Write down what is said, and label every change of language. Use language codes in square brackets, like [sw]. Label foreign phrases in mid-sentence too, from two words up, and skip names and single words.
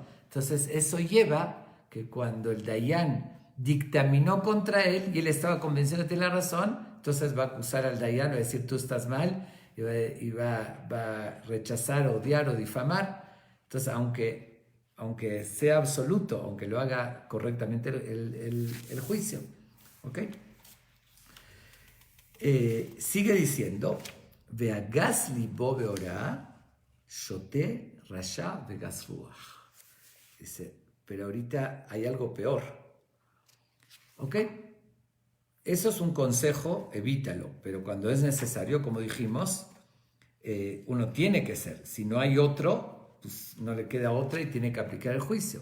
[es] Entonces eso lleva que cuando el Dayan dictaminó contra él y él estaba convencido de tener la razón, entonces va a acusar al Dayan, va a decir tú estás mal y va a rechazar, odiar o difamar. Entonces aunque sea absoluto, aunque lo haga correctamente el juicio. ¿Ok? Sigue diciendo, [he] וגס לבו בהוראה שוטה רשע וגס רוח. [es] Dice, pero ahorita hay algo peor. ¿Ok? Eso es un consejo, evítalo, pero cuando es necesario, como dijimos, uno tiene que ser. Si no hay otro, pues no le queda otra y tiene que aplicar el juicio.